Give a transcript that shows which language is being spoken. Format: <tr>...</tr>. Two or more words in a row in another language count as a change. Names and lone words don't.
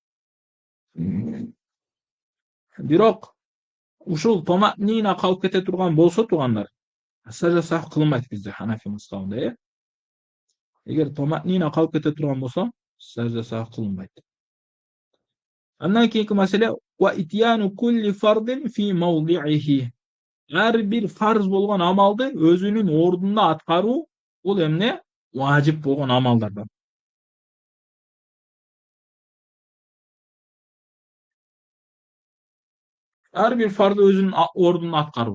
<ky>Бирок ушул томаънина калып кете турган болсо туугандар, сажда сахв кылынбайт бизде Ханафи мазхабында. Эгер томаънина калып кете турган болсо, сажда сахв кылынбайт. Андан кийинки маселе</ky> <ar>وإتيان كل فرض في موضعه.</ar> <ky>Ар бир фарз болгон амалды өзүнүн ордунда аткаруу бул эмне? Важип болгон амалдардан. Ар бир фарды өзүнүн ордунда аткаруу.</ky>